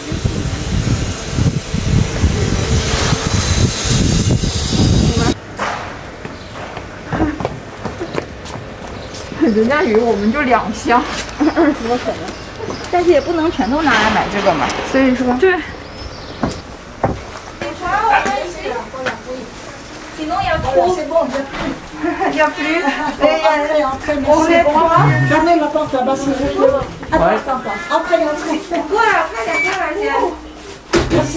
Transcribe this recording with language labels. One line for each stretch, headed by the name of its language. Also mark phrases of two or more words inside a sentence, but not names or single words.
Chinese: 人家鱼我们就2箱，20多可能，但是也不能全都拿来买这个嘛，所以说对。
French: sinon il y a trop. C'est bon, il y a plus. Entrez. Fermez la porte là-bas si vous voulez. Attends. Entrez. Pourquoi après la terre Merci.